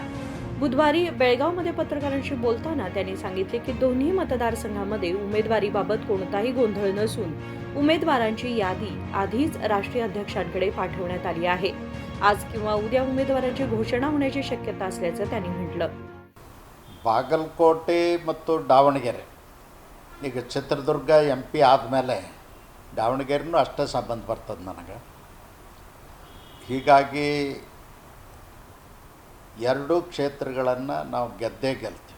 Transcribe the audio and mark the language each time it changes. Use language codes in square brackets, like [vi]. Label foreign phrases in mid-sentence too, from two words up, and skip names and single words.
[mr] बुधवारी बेळगावमध्ये पत्रकारांशी बोलताना त्यांनी सांगितले की दोन्ही मतदारसंघांमध्ये उमेदवारीबाबत कोणताही गोंधळ नसून उमेदवारांची यादी आधीच राष्ट्रीय अध्यक्षांकडे पाठवण्यात आली आहे. आज किंवा उद्या उमेदवारांची घोषणा होण्याची शक्यता असल्याचं त्यांनी म्हटलं. [kn] ಬಾಗಲಕೋಟೆ ಮತ್ತು ದಾವಣಗೆರೆ ಈಗ ಚಿತ್ರದುರ್ಗ MP ಆದಮೇಲೆ ದಾವಣಗೆರೆನೂ ಅಷ್ಟೇ ಸಂಬಂಧ ಬರ್ತದೆ ನನಗೆ. ಹೀಗಾಗಿ ಎರಡೂ ಕ್ಷೇತ್ರಗಳನ್ನು ನಾವು ಗೆಲ್ತೀವಿ.